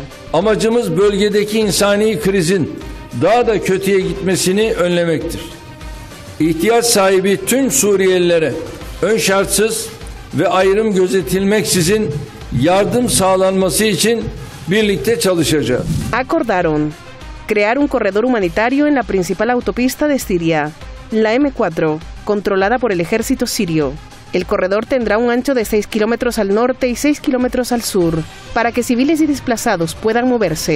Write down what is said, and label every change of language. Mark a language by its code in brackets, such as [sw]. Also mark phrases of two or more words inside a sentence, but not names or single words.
[tr] Amacımız bölgedeki insani krizin daha da kötüye gitmesini önlemektir. İhtiyaç sahibi tüm Suriyelilere ön şartsız ve ayrım gözetilmeksizin yardım sağlanması için birlikte çalışacağız. [es] Acordaron crear un corredor humanitario en la principal autopista de Siria, la M4, controlada por el ejército sirio. El corredor tendrá un ancho de 6 kilómetros al norte y 6 kilómetros al sur, para que civiles y desplazados puedan moverse.